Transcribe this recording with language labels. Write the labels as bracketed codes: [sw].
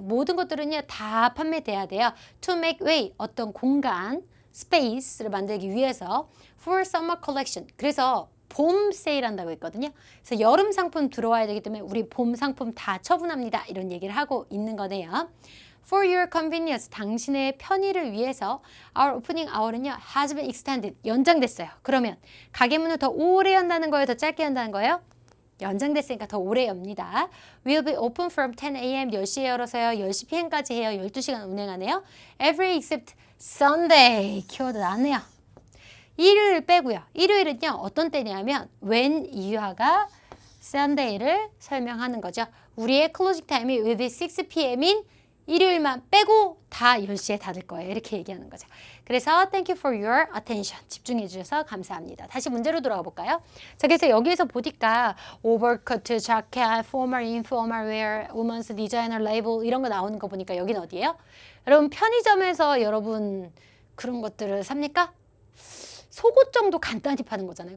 [ko] 모든 것들은요 다 판매돼야 돼요. [en] To make way. [ko] 어떤 공간, space를 만들기 위해서 [en] for summer collection. [ko] 그래서 봄 세일한다고 했거든요. 그래서 여름 상품 들어와야 되기 때문에 우리 봄 상품 다 처분합니다. 이런 얘기를 하고 있는 거네요. [en] For your convenience, [ko] 당신의 편의를 위해서 [en] our opening hour는요 has been extended, [ko] 연장됐어요. 그러면 가게 문을 더 오래 연다는 거예요? 더 짧게 연다는 거예요? 연장됐으니까 더 오래 엽니다. [en] Will be open from 10 a.m. [ko] 10시에 열어서요. [en] 10시 p.m.까지 해요. [ko] 12시간 운행하네요. [en] Every except Sunday. [ko] 키워드 나왔네요. 일요일 빼고요. 일요일은요 어떤 때냐면 when 이유화가 Sunday를 설명하는 거죠. 우리의 클로징 타임이 will be 6 p.m.인 일요일만 빼고 다 10시에 닫을 거예요. 이렇게 얘기하는 거죠. 그래서 [en] thank you for your attention. [ko] 집중해 주셔서 감사합니다. 다시 문제로 돌아가 볼까요? 자, 그래서 여기에서 보니까 overcoat, jacket, formal, informal wear, women's designer label 이런 거 나오는 거 보니까 여기는 어디예요? 여러분 편의점에서 여러분 그런 것들을 삽니까? 속옷 정도 간단히 파는 거잖아요.